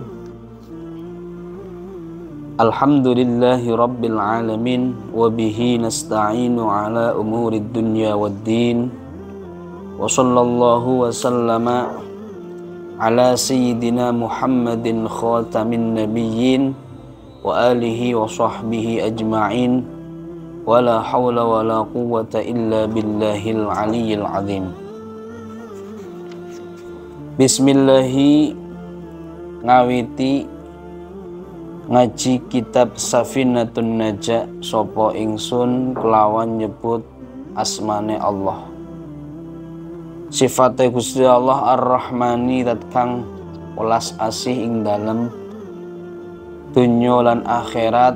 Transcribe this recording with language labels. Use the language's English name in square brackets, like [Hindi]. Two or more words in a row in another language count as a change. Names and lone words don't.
[Arabic] الحمد لله رب العالمين وبه نستعين على أمور الدنيا والدين وصلى الله وسلم على سيدنا محمد خاتم النبيين وآله وصحبه أجمعين ولا حول ولا قوة إلا بالله العلي العظيم. [Javanese] Bismillahi ngawiti ngaji kitab Safinatun Najah sapa ingsun kelawan nyebut asmane Allah. Sifate Gusti Allah Ar-Rahmani dat kang welas asih ing dalem dunya lan akhirat.